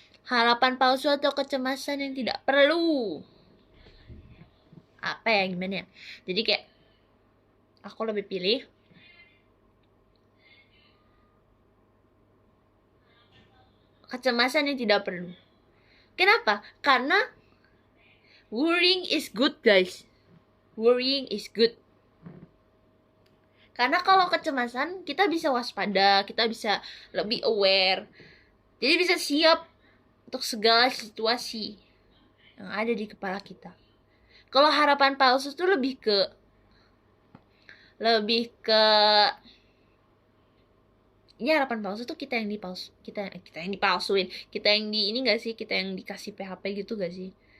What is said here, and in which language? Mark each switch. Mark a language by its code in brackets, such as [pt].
[id] Harapan palsu atau kecemasan yang tidak perlu? Apa ya, gimana ya? Jadi kayak aku lebih pilih kecemasan yang tidak perlu. Kenapa? Karena [en] worrying is good, guys. Worrying is good. [id] Karena kalau kecemasan, kita bisa waspada, kita bisa lebih aware. Jadi bisa siap untuk segala situasi yang ada di kepala kita. Kalau harapan palsu itu lebih ke ini harapan palsu tuh kita yang dipalsuin, kita yang di ini gak sih, kita yang dikasih PHP gitu gak sih?